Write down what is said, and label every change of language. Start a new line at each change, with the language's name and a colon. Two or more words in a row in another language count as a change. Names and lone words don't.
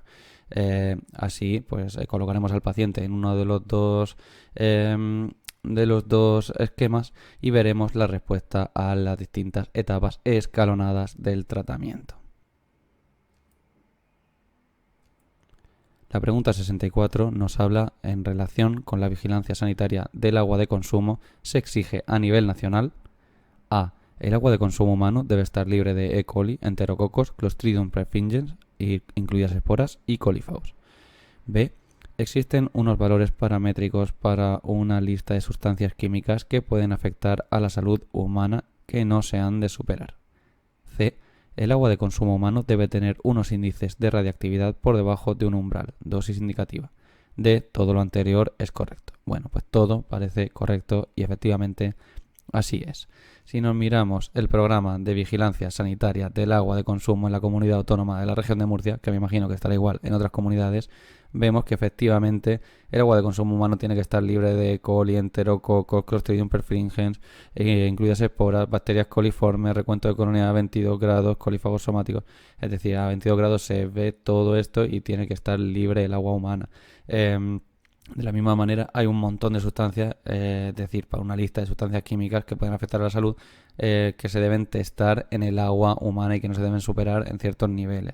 Spanish: Así, pues colocaremos al paciente en uno de los dos esquemas y veremos la respuesta a las distintas etapas escalonadas del tratamiento. La pregunta 64 nos habla en relación con la vigilancia sanitaria del agua de consumo. Se exige a nivel nacional: A. El agua de consumo humano debe estar libre de E. coli, enterococos, Clostridium perfringens, incluidas esporas, y colifaus. B. Existen unos valores paramétricos para una lista de sustancias químicas que pueden afectar a la salud humana que no se han de superar. C. El agua de consumo humano debe tener unos índices de radiactividad por debajo de un umbral, dosis indicativa. D. Todo lo anterior es correcto. Bueno, pues todo parece correcto y efectivamente así es. Si nos miramos el programa de vigilancia sanitaria del agua de consumo en la comunidad autónoma de la región de Murcia, que me imagino que estará igual en otras comunidades, vemos que efectivamente el agua de consumo humano tiene que estar libre de E. coli, enterococos, Clostridium perfringens, incluidas esporas, bacterias coliformes, recuento de colonia a 22 grados, colifagos somáticos. Es decir, a 22 grados se ve todo esto y tiene que estar libre el agua humana. De la misma manera, hay un montón de sustancias, es decir, para una lista de sustancias químicas que pueden afectar a la salud, que se deben testar en el agua humana y que no se deben superar en ciertos niveles.